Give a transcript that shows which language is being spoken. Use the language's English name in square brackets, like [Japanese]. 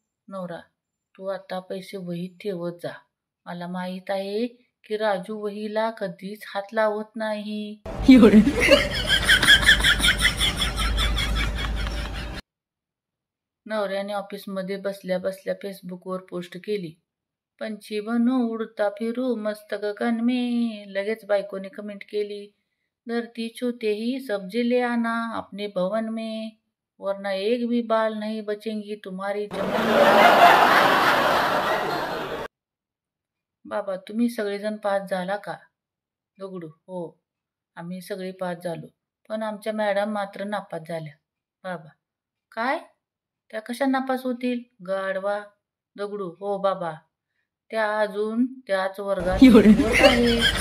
[Marathi] नवरा: तू आता पैसे वहीत ठेवत जा, मला माहित आहे की राजू वहीला कधीच हात लावत नाही. नवऱ्याने ऑफिसमध्ये बसल्या बसल्या फेसबुकवर पोस्ट केली, [Hindi] पंछी बनू उडता फिरू मस्त गगन में. [Marathi] लगेच बायकोने कमेंट केली, [Hindi] धरती छूते ही सब जिले आना अपने भवन में, वरना एक भी बाल नहीं बचेंगी तुम्हारी चमन में. [Marathi] बाबा, तुम्ही सगळेजण पास झाला का? दगडू: हो, आम्ही सगळे पास झालो, पण आमच्या मॅडम मात्र नापास झाल्या. बाबा: काय? त्या कशा नापास होतील? गाढवा. दगडू: हो बाबा, त्या अजून त्याच वर्गात शिकवत आहे.